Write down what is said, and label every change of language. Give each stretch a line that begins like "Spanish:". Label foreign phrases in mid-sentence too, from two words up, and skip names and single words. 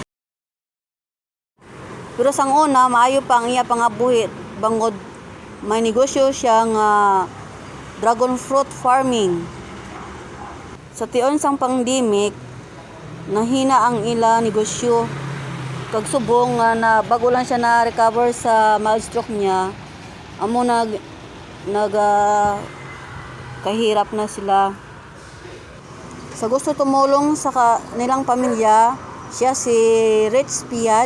Hiligaynon: Pero sang una maayo pa ang iya pangabuhi bangod may negosyo siya nga
English: dragon fruit farming.
Hiligaynon: Sa tion sang pandemic nahina ang ila negosyo. Kag subong nga na bago lang siya na recover sa
English: mild stroke
Hiligaynon: niya amo kahirap na sila. Sa gusto tumulong sa nilang pamilya siya si Rich Piat